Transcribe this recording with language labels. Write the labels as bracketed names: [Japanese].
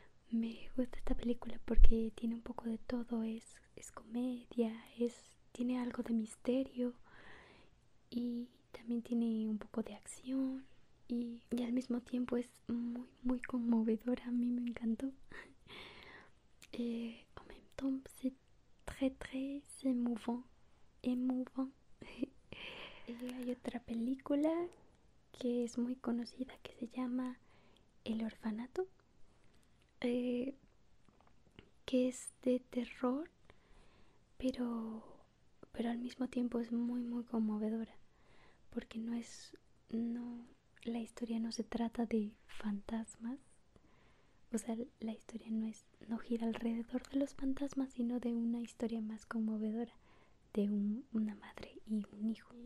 [Spanish] Me gusta esta película porque tiene un poco de todo, es comedia, tiene algo de misterio y también tiene un poco de acción y al mismo tiempo es muy muy conmovedora, a mí me encantó. [French] En même temps c'est très très émouvant. [Spanish] Y hay otra película que es muy conocida que se llama El Orfanato, eh, que es de terror, pero, pero al mismo tiempo es muy muy conmovedora, porque no, la historia no se trata de fantasmas, o sea, la historia no gira alrededor de los fantasmas, sino de una historia más conmovedora, de una madre y un hijo.